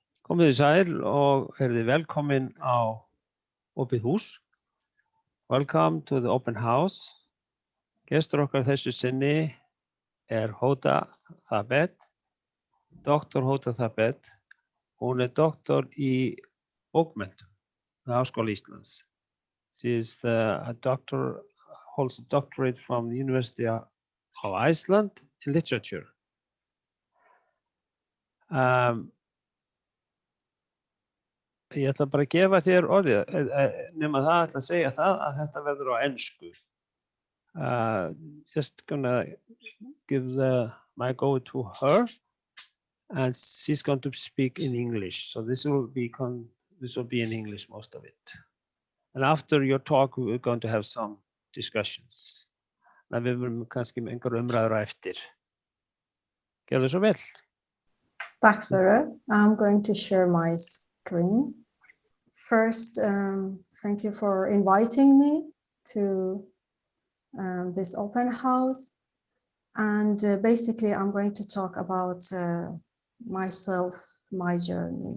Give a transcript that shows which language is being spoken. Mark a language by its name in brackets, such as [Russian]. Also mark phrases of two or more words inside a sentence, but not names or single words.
[Icelandic] Komið þið sæl og verið velkomin á opið hús. [English] Welcome to the open house. [Icelandic] Gestur okkar þessu sinni Hoda Thabet, Dr. Hoda Thabet. Hún doktor í bókmenntum við Háskóla Íslands. [English] She is a doctor, holds a doctorate from the University of Iceland in literature. [Icelandic] Ég ætla bara að gefa þér orðið, nema það ætla að segja það að þetta verður á ensku. [English] Just gonna give the mic over to her, and she's going to speak in English. So this will be in English, most of it. And after your talk, we're going to have some discussions. [Icelandic] En við verðum kannski með einhver umræður á eftir. Gjörðu svo vel. Takk fyrir. [English] I'm going to share my screen. First, thank you for inviting me to this open house. And basically, I'm going to talk about myself, my journey.